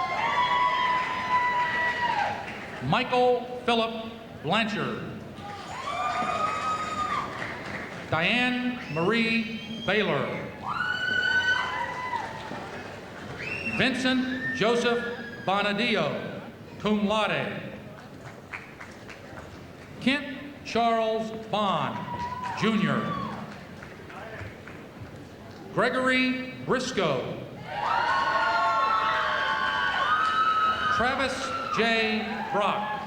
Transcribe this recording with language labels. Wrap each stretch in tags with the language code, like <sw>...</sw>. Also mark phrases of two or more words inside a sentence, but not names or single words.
<en>Michael Philip Blanchard. Diane Marie Baylor. Vincent Joseph Bonadio, cum laude. Kent Charles Bond, Jr. Gregory Briscoe. Travis J. Brock.</en>